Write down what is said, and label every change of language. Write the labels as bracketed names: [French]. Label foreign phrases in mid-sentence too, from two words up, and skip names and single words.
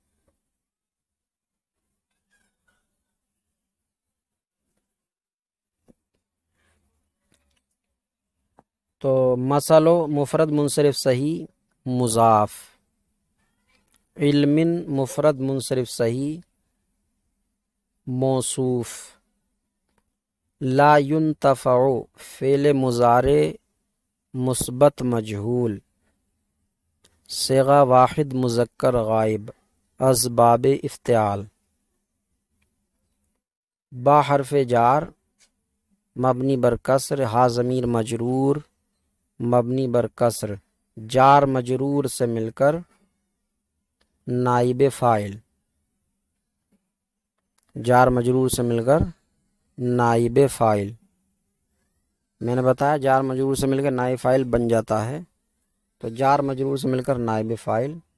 [Urdu] تو مثل مفرد منصرف صحیح مضاف، علم مفرد منصرف صحیح موصوف، [Arabic] لا ينتفع [Urdu] فعل مضارع مثبت مجہول، صیغہ واحد مذکر غائب، اسباب افتعال، با حرف جار مبنی بر کسر، ہا ضمیر مجرور مبنی بر کسر، جار مجرور سے مل کر نائب فاعل، جار مجرور سے مل کر نائب فاعل، میں نے بتایا جار مجرور سے مل کر نائب فاعل بن جاتا ہے، تو جار مجرور سے مل کر نائب فاعل۔